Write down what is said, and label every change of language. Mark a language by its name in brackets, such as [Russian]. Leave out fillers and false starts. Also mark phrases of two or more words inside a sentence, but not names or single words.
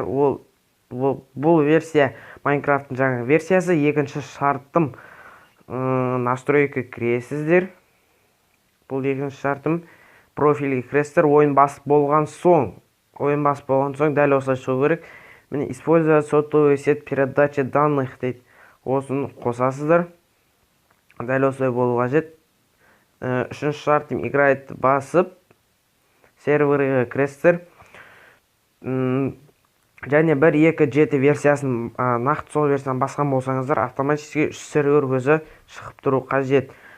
[Kazakh] Бұл версия Майнкрафттың жаңа версиясы. Екінші шартым, настройка кіресіздер. Бұл екінші шартым, профильге кіресіздер. Ойын басып болған соң дәл осылай шығу керек. Міне, [Russian] использовать сотовую сеть передачи данных дейді. [Kazakh] Осыны қосасыздар. Дәл осылай болу қажет. Үшінші шартым, играет басып серверге кіресіздер. Және 1.2.7 версиясын, нақты сол версияны басқан болсаңыздар, автоматически 3 сервер өзі шығып тұру қажет.